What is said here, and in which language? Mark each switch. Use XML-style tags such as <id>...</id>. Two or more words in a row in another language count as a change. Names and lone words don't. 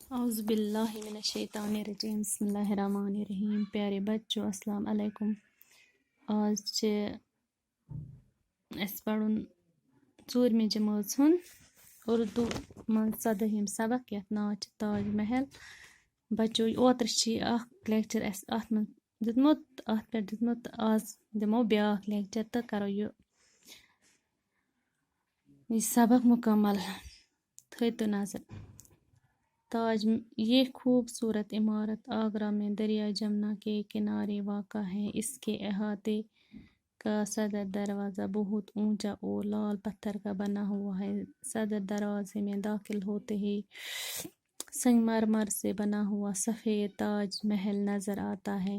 <ar>اعوذ باللہ من الشیطان الرجیم بسم اللہ الرحمن الرحیم</ar> <ur>پیارے بچوں</ur> <ar>السلام علیکم</ar> <ks>آج چھِ اَسہِ پَرُن ژوٗرمہِ جمٲژ ہُنٛد اُردو منٛز 17ہِم سبق یَتھ ناو چھُ تاج محل بچو اوترٕ چھِ اَکھ لیکچر اَسہِ اَتھ منٛز دیُتمُت اَتھ پٮ۪ٹھ دیُتمُت تہٕ آز دِمو بیٛاکھ لیکچر تہٕ کَرو یہِ سبق مکمل تھٲیتو نظر</ks> <ur>یہ خوبصورت عمارت آگرہ میں دریا جمنا کے کنارے واقع ہے. اس کے احاطے کا صدر دروازہ بہت اونچا اور لال پتھر کا بنا ہوا ہے. صدر دروازے میں داخل ہوتے ہی سنگ مرمر سے بنا ہوا سفید تاج محل نظر آتا ہے.</ur>